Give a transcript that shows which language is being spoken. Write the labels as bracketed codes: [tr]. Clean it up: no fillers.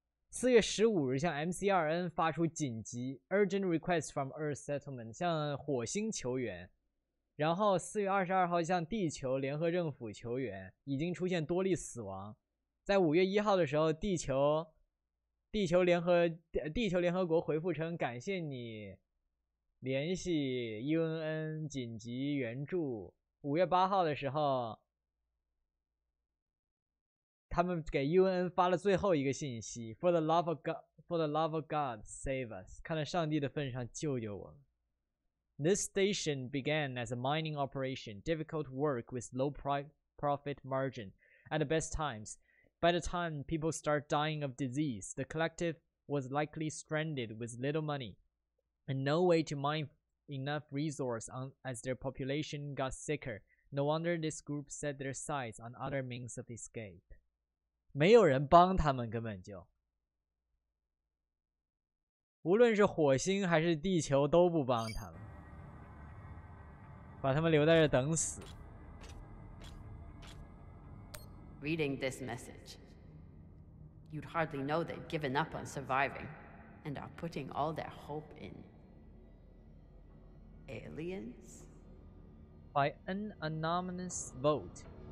[zh] 4月15日向 MC2N 发出紧急 [en] urgent request from Earth settlement [zh] 向火星求援，然后4月22号向地球联合政府求援，已经出现多例死亡。在5月1号的时候，地球联合国回复称感谢你联系 UNN 紧急援助。 5月8号的时候，他们给 UNN 发了最后一个信息 [en] For the love of God, save us. [zh] 看在上帝的份上，救救我们。 [en] This station began as a mining operation, difficult work with low profit margin at the best times. By the time people start dying of disease, the collective was likely stranded with little money and no way to mine enough resource as their population got sicker. No wonder this group set their sights on other means of escape. [zh] 没有人帮他们，根本就无论是火星还是地球都不帮他们，把他们留在这等死。 [en] Reading this message, you'd hardly know they'd given up on surviving and are putting all their hope in aliens? By an anonymous vote,